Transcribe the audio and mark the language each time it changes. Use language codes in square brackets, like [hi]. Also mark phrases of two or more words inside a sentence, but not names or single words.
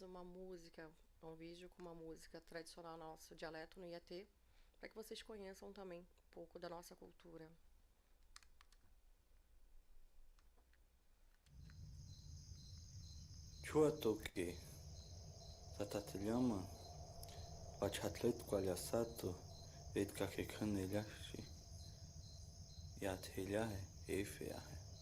[pt] uma música, um vídeo com uma música tradicional nosso dialeto no Iatê, para que vocês conheçam também um pouco da nossa cultura. [fun] Chua toque, satatelhama, bachatlet qualiasato, ed kakekan elhashi, yatelhahe, efeahe.